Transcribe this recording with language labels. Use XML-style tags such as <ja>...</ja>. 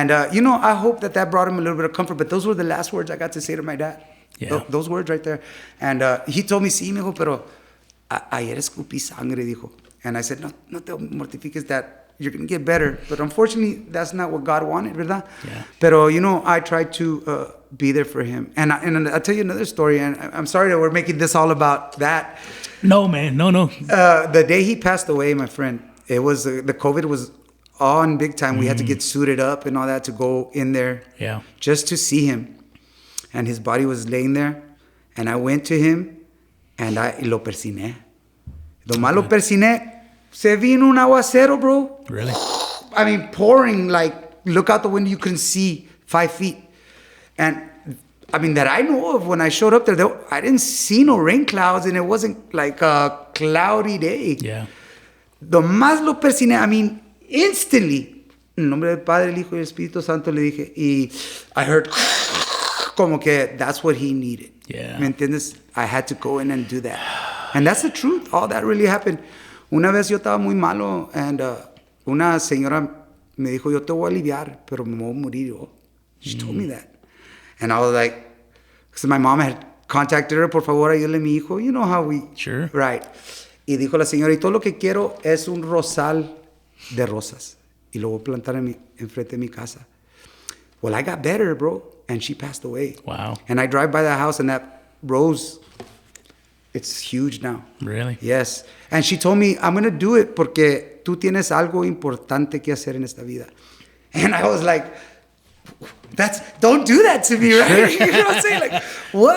<en>And I hope that brought him a little bit of comfort. But those were the last words I got to say to my dad. Yeah. Those words right there. And he told me,</en> <es>sí, mijo, pero ayer escupí sangre, dijo.</es> <en>And I said,</en> <es>no te mortifiques,</es> <en>that you're going to get better. But unfortunately, that's not what God wanted,</en> <es>¿verdad?</es> <en>Yeah.</en> <es>Pero,</es> <en>I tried to be there for him. And I'll tell you another story. And I'm sorry that we're making this all about that. No, man. No. The day he passed away, my friend, it was the COVID was on big time. We had to get suited up and all that to go in there. Yeah. Just to see him. And his body was laying there. And I went to him and</en> <es>lo persiné. Nomás lo persiné. Se vino un aguacero, bro.</es> <en>Really? I mean, pouring, like, look out the window, you couldn't see 5 feet. And, I mean, that I know of, when I showed up there, I didn't see no rain clouds, and it wasn't like a cloudy day. Yeah.</en> <es>Nomás lo persiné,</es> <en>I mean, instantly.</en> <es>En nombre del Padre, el Hijo y el Espíritu Santo le dije, y</es> <en>I heard</en> <es>como que</es> <en>that's what he needed. Yeah.</en> <es>¿Me entiendes?</es> <en>I had to go in and do that. And that's the truth. All that really happened.</en> <es>Una vez yo estaba muy malo,</es> <en>and</en> <es>una señora me dijo, yo te voy a aliviar, pero me voy a morir yo.</es> <en>She told me that. And I was like, because my mom had contacted her,</en> <es>por favor, ayúdale a mi hijo.</es> <en>You know how we... Sure. Right.</en> <es>Y dijo la señora, y todo lo que quiero es un rosal de rosas. Y lo voy a plantar enfrente de mi casa.</es> <en>Well, I got better, bro. And she passed away. Wow. And I drive by the house, and that rose... It's huge now. Really? Yes. And she told me, I'm going to do it</en> <es>porque tú tienes algo importante que hacer en esta vida.</es> <en>And I was like, don't do that to me, right? You know what I'm saying? Like, what?</en>